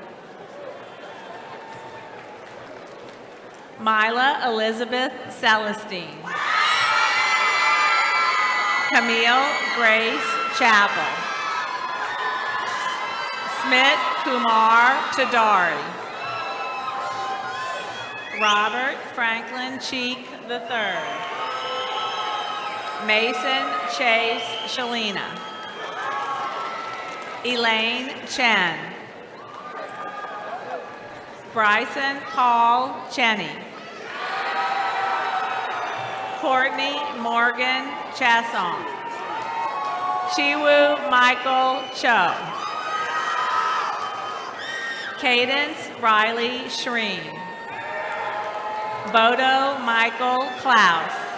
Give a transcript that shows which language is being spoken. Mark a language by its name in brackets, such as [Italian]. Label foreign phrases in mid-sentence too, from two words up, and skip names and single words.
[English] Mila Elizabeth Celestine. Camille Grace Chappell. Smit Kumar Tadari. Robert Franklin Cheek III. Mason Chase Shalina. Elaine Chen. Bryson Paul Cheney. Courtney Morgan Chasson. Chiwu Michael Cho. Cadence Riley Shreen. Bodo Michael Klaus.